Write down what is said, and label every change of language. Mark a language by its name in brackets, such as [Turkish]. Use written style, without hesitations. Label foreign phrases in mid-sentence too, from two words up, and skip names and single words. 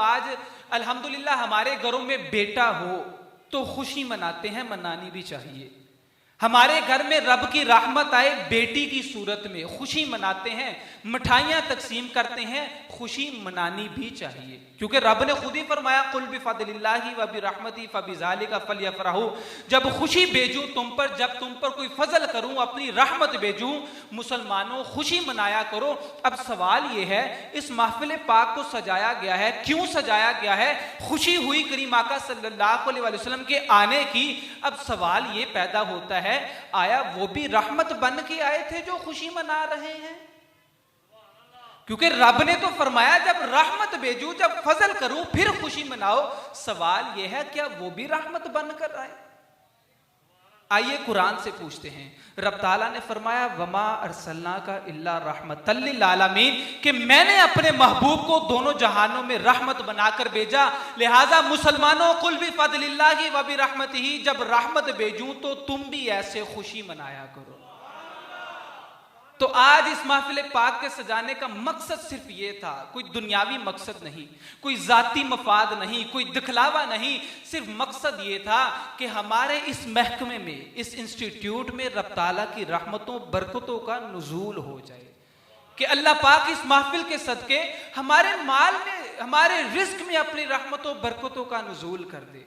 [Hindi] आज अल्हम्दुलिल्लाह हमारे घरों में बेटा हो तो खुशी मनाते हैं, मनानी भी चाहिए। हमारे घर में रब की रहमत आए बेटी की सूरत में, खुशी मनाते हैं, मिठाइयां तकसीम करते हैं, खुशी मनानी भी चाहिए, क्योंकि रब ने खुद ही फरमाया, [Arabic] قل بفضل الله وبرحمته فبذلك فليفرحوا. [Hindi] जब खुशी भेजूं तुम पर, जब तुम पर कोई फजल करूं, अपनी रहमत भेजूं, मुसलमानों खुशी मनाया करो। अब सवाल यह है, इस महफिल पाक को सजाया गया है, क्यों सजाया गया है? खुशी हुई करीम आका [Arabic] صلى الله عليه وسلم [Hindi] के आने की। अब सवाल ये पैदा होता है, आया वो भी रहमत बन के आए थे जो खुशी मना रहे हैं? क्योंकि रब ने तो फरमाया जब रहमत भेजूं, जब फजल करूं, फिर खुशी मनाओ। सवाल यह है, क्या वो भी रहमत बनकर आए? आइए कुरान से पूछते हैं। रब ताला ने फरमाया, [Arabic] وما أرسلناك إلا رحمة للعالمين, [Hindi] कि मैंने अपने महबूब को दोनों जहानों में रहमत बनाकर भेजा। लिहाजा मुसलमानों, [Arabic] قل بفضل الله وبرحمته, [Hindi] जब रहमत भेजूं तो तुम भी ऐसे खुशी मनाया करो। तो आज इस महफिल पाक के सजाने का मकसद सिर्फ ये था, कोई दुनियावी मकसद नहीं, कोई जाती मफाद नहीं, कोई दिखलावा नहीं। सिर्फ मकसद ये था कि हमारे इस महकमे में, इस इंस्टीट्यूट में रब ताला की रहमतों बरकतों का नुज़ूल हो जाए, कि अल्लाह पाक इस महफिल के सदके हमारे माल में, हमारे रिस्क में अपनी रहमतों बरकतों का नुज़ूल कर दे।